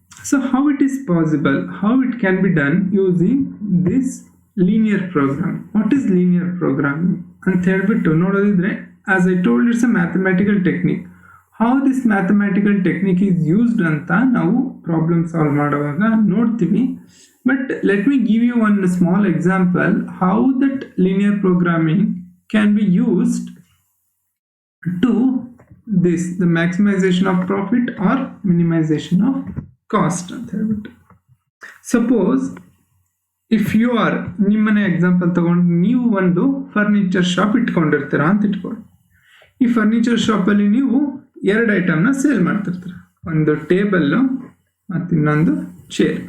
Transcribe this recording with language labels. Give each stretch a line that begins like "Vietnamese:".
English: So how it is possible, how it can be done using this linear program. What is linear programming
Kannada: ಅಂತ ಹೇಳ್ಬಿಟ್ಟು ನೋಡೋದಿದ್ರೆ,
English: As I told, it's a mathematical technique. How this mathematical technique is used
Kannada: ಅಂತ ನಾವು problem solve ಮಾಡುವಾಗ ನೋಡ್ತೀವಿ.
English: But let me give you one small example how that linear programming can be used to this, the maximization of profit or minimization of cost. Suppose if you are,
Kannada: ನಿಮ್ಮನೆ example ತಗೊಂಡು ನೀವು ಒಂದು furniture shop ಇಟ್ಕೊಂಡಿರ್ತೀರಾ ಅಂತ ಇಟ್ಕೊಳ್ಳಿ. ಈ furniture ಶಾಪಲ್ಲಿ ನೀವು ಎರಡು ಐಟಮ್ನ ಸೇಲ್ ಮಾಡ್ತಿರ್ತೀರ, ಒಂದು ಟೇಬಲ್ ಮತ್ತು ಇನ್ನೊಂದು ಚೇರ್.